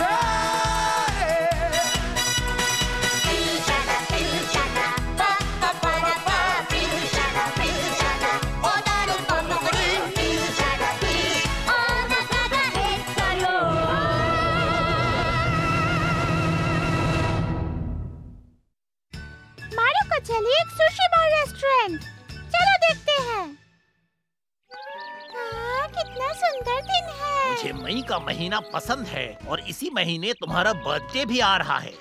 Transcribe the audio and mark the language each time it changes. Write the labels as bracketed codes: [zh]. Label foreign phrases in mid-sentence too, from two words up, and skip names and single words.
[ja] ピーシャラピーシャラパッパパラパピーシャラピーシャラ踊るポポリピーシャラピーお腹が減ったよ。 [hi] मारुको चलिए एक सुशी बार रेस्टोरेंट, चलो देखते हैं। कितना सुंदर दिन है। मुझे मई का महीना पसंद है और इसी महीने तुम्हारा बर्थडे भी आ रहा है।